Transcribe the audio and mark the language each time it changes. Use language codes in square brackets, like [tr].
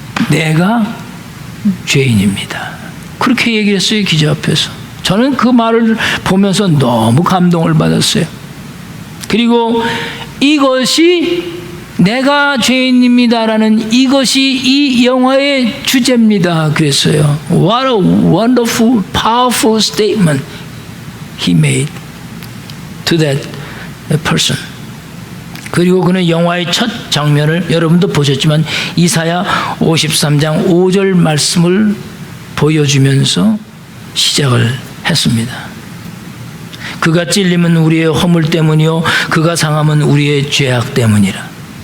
[ko] 내가 죄인입니다. 그렇게 얘기를 했어요, 기자 앞에서. 저는 그 말을 보면서 너무 감동을 받았어요. 그리고 이것이 내가 죄인입니다라는 이것이 이 영화의 주제입니다. 그랬어요. [en] What a wonderful, powerful statement he made to that person. [ko] 그리고 그는 영화의 첫 장면을 여러분도 보셨지만 이사야 53장 5절 말씀을 보여주면서 시작을 했습니다. 그가 찔림은 우리의 허물 때문이요 그가 상함은 우리의 죄악 때문이라.